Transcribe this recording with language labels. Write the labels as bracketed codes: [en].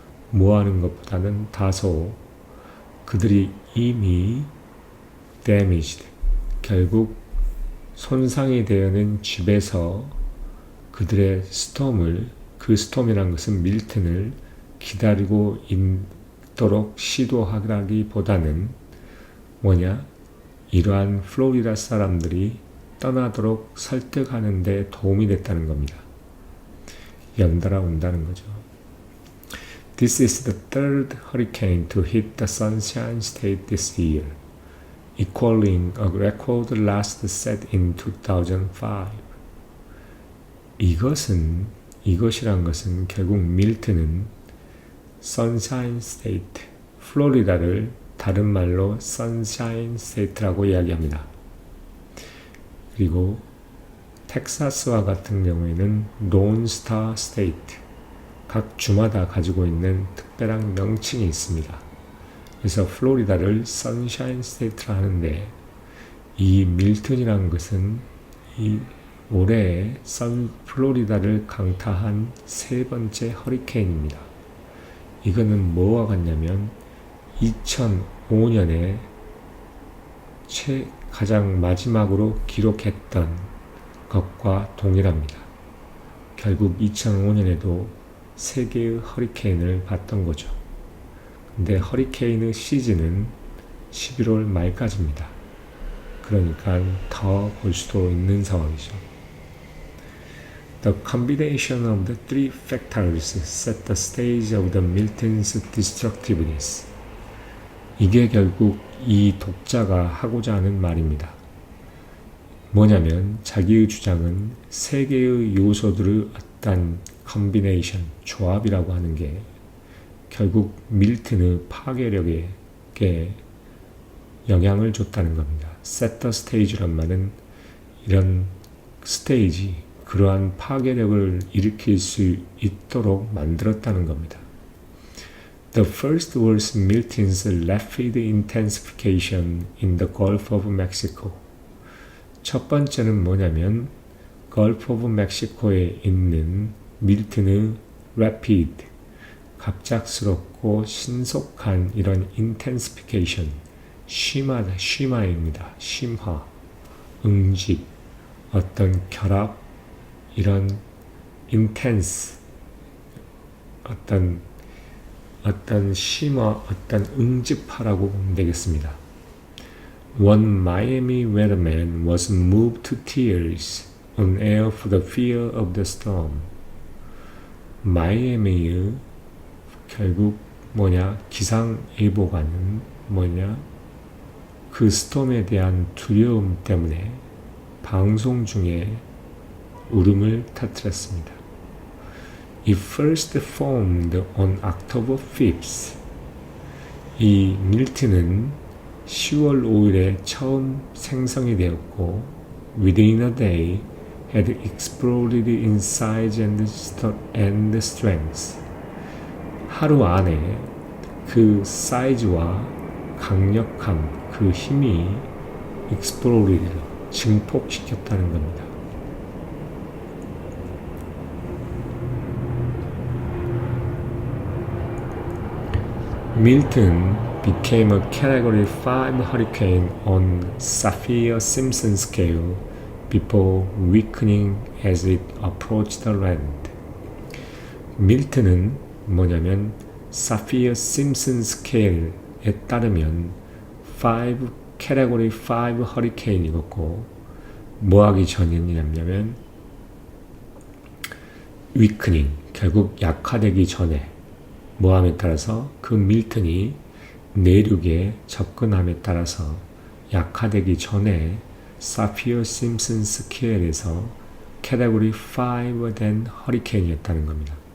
[ko] 뭐하는 것보다는 다소 그들이 이미 damaged, 결국 손상이 되어있는 집에서 그들의 그 스톰이란 것은 밀튼을 기다리고 있도록 시도하기보다는 이러한 플로리다 사람들이 떠나도록 설득하는 데 도움이 됐다는 겁니다. 연달아 온다는 거죠. [en] This is the third hurricane to hit the Sunshine State this year, equaling a record last set in 2005. [ko] 이것이란 것은 결국 밀튼은 Sunshine State, 플로리다를 다른 말로 Sunshine State라고 이야기합니다. 그리고 텍사스와 같은 경우에는 Lone Star State, 각 주마다 가지고 있는 특별한 명칭이 있습니다. 그래서 플로리다를 Sunshine State라 하는데, 이 밀튼이라는 것은 이 올해에 플로리다를 강타한 세 번째 허리케인입니다. 이거는 뭐와 같냐면 2005년에 가장 마지막으로 기록했던 것과 동일합니다. 결국 2005년에도 세 개의 허리케인을 봤던 거죠. 근데 허리케인의 시즌은 11월 말까지입니다. 그러니까 더 볼 수도 있는 상황이죠. [en] The combination of the three factors set the stage of the Milton's destructiveness. [ko] 이게 결국 이 독자가 하고자 하는 말입니다. 뭐냐면 자기의 주장은 세 개의 요소들의 어떤 컨비네이션, 조합이라고 하는 게 결국 밀튼의 파괴력에 영향을 줬다는 겁니다. [en] set the stage [ko] 란 말은 이런 스테이지, 그러한 파괴력을 일으킬 수 있도록 만들었다는 겁니다. [en] The first was Milton's rapid intensification in the Gulf of Mexico. [ko] 첫 번째는 뭐냐면 Gulf of Mexico에 있는 밀튼의 rapid, 갑작스럽고 신속한 이런 intensification, 심화입니다. 심화, 응집, 어떤 결합, 이런 intense, 어떤 심화, 어떤 응집하라고 보면 되겠습니다. [en] One Miami weatherman was moved to tears on air for the fear of the storm. [ko] 마이애미의 결국 기상예보관은 그 스톰에 대한 두려움 때문에 방송 중에 울음을 터뜨렸습니다. [en] It first formed on October 5th. [ko] 이 밀트는 10월 5일에 처음 생성이 되었고 [en] within a day had exploded in size and strength. [ko] 하루 안에 그 사이즈와 강력함, 그 힘이 exploded, 증폭시켰다는 겁니다. [en] Milton became a Category 5 hurricane on Saffir-Simpson scale before weakening as it approached the land. [ko] 밀튼은 Saffir-Simpson scale에 따르면 Category 5 hurricane이었고 뭐하기 전이냐면 weakening, 결국 약화되기 전에 뭐함에 따라서 그 밀튼이 내륙에 접근함에 따라서 약화되기 전에 Saffir-Simpson 스케일에서 Category 5 된 허리케인이었다는 겁니다.